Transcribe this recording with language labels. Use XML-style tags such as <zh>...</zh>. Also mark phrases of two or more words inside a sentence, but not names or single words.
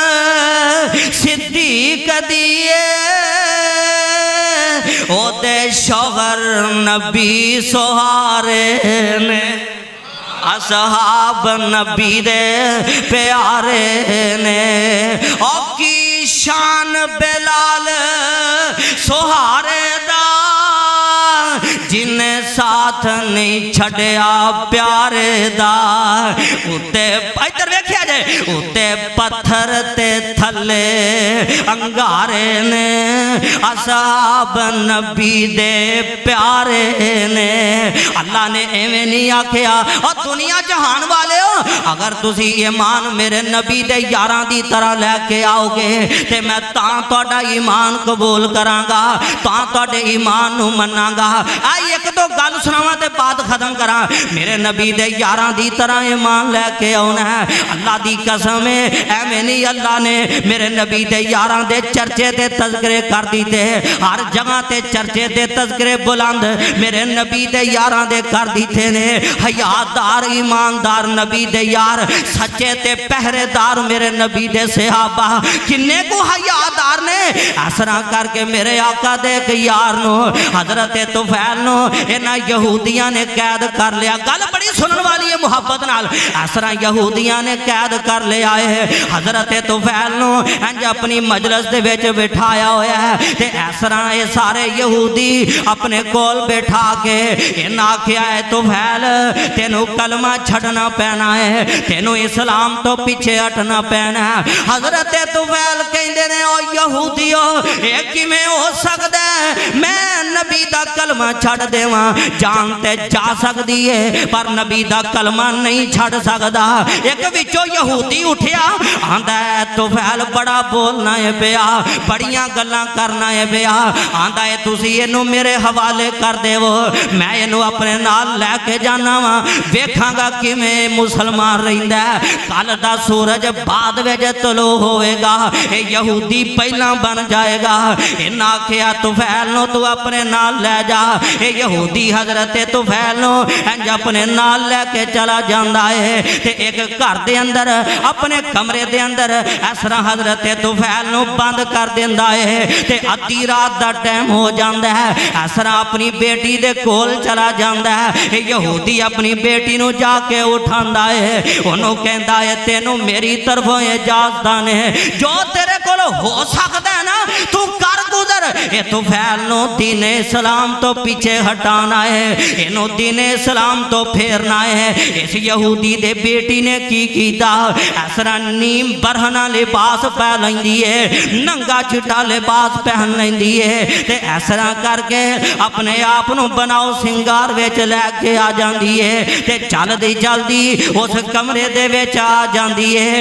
<pa>صدیق دیئے او تے شوہر نبی سہارے نے اصحاب نبی دے پیارے نے او کی شان بلال سہارے دا جن ساتھ نہیں چھڑیا پیارے دا اتے ادھر ویکھیا جائے اتے پتھر تے تھلے انگارے نے اصحاب نبی دے پیارے نے اللہ نے ایویں نہیں آکھیا اور دنیا جہان والے ہو اگر تسی ایمان میرے نبی دے یاراں دی طرح لے کے آؤ گے تے میں تاں تہاڈا ایمان قبول کراں گا تاں تہاڈے ایمان نو مناں گا ایک دو گل سناواں تے بات ختم کراں میرے نبی دے یاراں دی طرح ایمان لے کے آنا ہے اللہ دی قسم ہے ایویں نہیں اللہ نے میرے نبی دے یاراں دے چرچے تے تذکرے کر دیتے ہر جگہ تے چرچے تے تذکرے بلند میرے نبی دے یاراں دے کر دیتے نے حیادار ایماندار نبی دے یار سچے تے پہرے دار میرے نبی دے صحابہ کنے کو حیادار نے اسرا کر کے میرے آقا دے ایک یار نو حضرت طفیل نو انہاں یہودیاں نے قید کر لیا گل بڑی سنن والی ہے محبت نال اسرا یہودیاں نے قید کر لیا ہے حضرت طفیل نو انج اپنی مجلس دے وچ بٹھایا ہویا ہے تے اسرا اے سارے یہودی اپنے کول بیٹھا کے انہاں آکھیا ہے طفیل تینوں کلمہ چھڑنا پینا ہے تینوں اسلام تو پیچھے ہٹنا پینا ہے حضرت طفیل کہندے نے او یہودیو اے کیویں ہو سکدا ہے میں نبی دا کلمہ چھڑ دیواں جان تے جا سکدی ہے پر نبی دا کلمہ نہیں چھڑ سکدا ایک وچوں یہودی اٹھیا آندا ہے طفیل بڑا بولنا ہے پیا بڑیاں گلاں کرنا ہے پیا آندا ہے تسی اینو میرے حوالے کر دیو میں اینو اپنے نال لے کے جانا وا ویکھاں گا کیویں مسلمان رہندا ہے کل دا سورج بعد وچ طلوع ہوئے گا اے یہودی پہلا بن جائے گا انہاں آکھیا طفیل نو تو اپنے نال لے جا اے یہودی حضرت طفیل نو انج اپنے نال لے کے چلا جاندا ہے تے ایک گھر دے اندر اپنے کمرے دے اندر اس طرح حضرت طفیل نو بند کر دیندا ہے تے ادھی رات دا ٹائم ہو جاندا ہے اس طرح اپنی بیٹی دے کول چلا جاندا ہے اے یہودی اپنی بیٹی نو جا کے اٹھاندا ہے اونوں کہندا ہے تینوں میری طرفوں اجازت ہے جو تیرے کول ہو سکدا ہے نا تو کر گزر اندر اے طفیل نو دین اسلام تو پیچھے ہٹانا ہے، اینو دین اسلام تو پھیرنا ہے. اس یہودی دے بیٹی نے کی کیتا، اس طرح نیم برہنہ لباس پا لیندی ہے، ننگا چٹا لباس پہن لیندی ہے، تے اس طرح کرکے اپنے آپ نو بناؤ سنگار وچ لیکے آ جاندی ہے، تے چلدی چلدی اس کمرے دے وچ آ جاندی ہے.</pa>